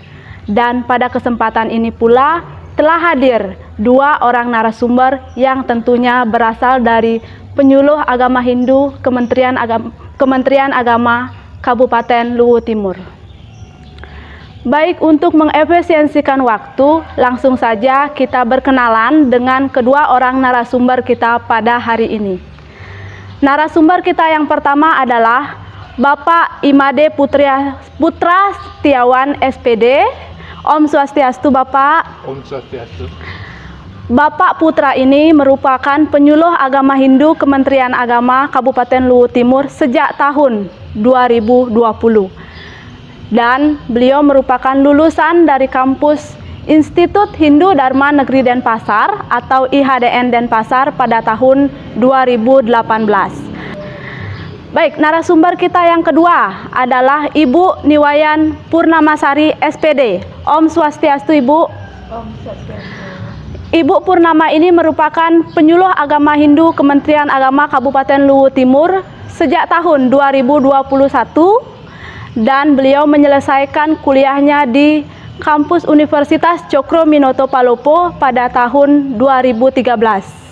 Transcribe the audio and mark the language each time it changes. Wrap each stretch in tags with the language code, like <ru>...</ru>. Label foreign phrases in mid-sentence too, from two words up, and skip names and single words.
<id>Dan pada kesempatan ini pula telah hadir dua orang narasumber yang tentunya berasal dari penyuluh agama Hindu Kementerian Agama Kabupaten Luwu Timur. Baik, untuk mengefisiensikan waktu, langsung saja kita berkenalan dengan kedua orang narasumber kita pada hari ini. Narasumber kita yang pertama adalah Bapak Imade Putra Setiawan SPD.</id> <ban>Om Swastiastu Bapak. Om Swastiastu.</ban> <id>Bapak Putra ini merupakan penyuluh agama Hindu Kementerian Agama Kabupaten Luwu Timur sejak tahun 2020. Dan beliau merupakan lulusan dari kampus Institut Hindu Dharma Negeri Denpasar atau IHDN Denpasar pada tahun 2018. Baik, narasumber kita yang kedua adalah Ibu Niwayan Purnamasari SPD.</id> <ban>Om Swastiastu Ibu. Om Swastiastu.</ban> <id>Ibu Purnama ini merupakan penyuluh agama Hindu Kementerian Agama Kabupaten Luwu Timur sejak tahun 2021 dan beliau menyelesaikan kuliahnya di kampus Universitas Cokro-Minoto Palopo pada tahun 2013.</id>